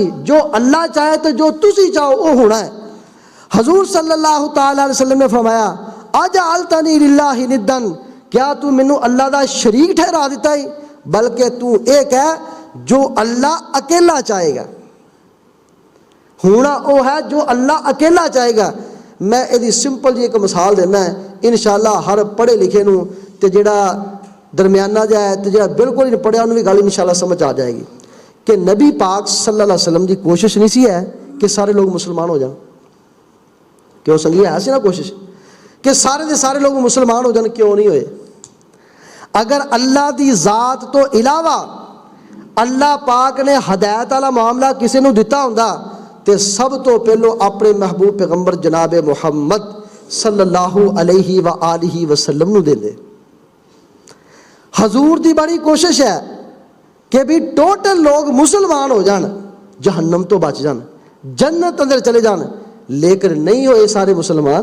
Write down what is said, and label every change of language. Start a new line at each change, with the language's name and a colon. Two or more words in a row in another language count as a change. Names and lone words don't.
Punjabi: جو اللہ چاہے تو جو تسی چاہو وہ ہونا ہے۔ حضور
Arabic: صلی اللہ تعالی علیہ وسلم
Punjabi: نے فرمایا
Arabic: اجعلتنی للہ ندن،
Punjabi: کیا تو مینوں اللہ دا شریک ٹھہرا دیتا ہے؟ بلکہ تو ایک ہے جو اللہ اکیلا چاہے گا، ہونا وہ ہے جو اللہ اکیلا چاہے گا۔ میں یہ سمپل جی ایک مثال دینا ہے، انشاءاللہ ہر پڑھے لکھے نو تے جڑا درمیانہ جا ہے تے جڑا بالکل نہیں پڑھیا انہوں بھی گل انشاءاللہ سمجھ آ جائے گی کہ نبی پاک
Arabic: صلی اللہ علیہ وسلم
Punjabi: دی کوشش نہیں سی ہے کہ سارے لوگ مسلمان ہو جائیں، کہ وہ سنگی ہے سی نا کوشش کہ سارے دے سارے لوگ مسلمان ہو جائیں، کیوں نہیں ہوئے؟ اگر اللہ دی ذات تو علاوہ اللہ پاک نے ہدایت والا معاملہ کسی نو دتا ہوندا تے سب تو پہلو اپنے محبوب پیغمبر جناب محمد
Arabic: صلی اللہ علیہ وآلہ وسلم
Punjabi: نو دے دے۔ حضور دی بڑی کوشش ہے کہ بھی ٹوٹل لوگ مسلمان ہو جان، جہنم تو بچ جان، جنت اندر چلے جان، لیکن نہیں ہوئے سارے مسلمان۔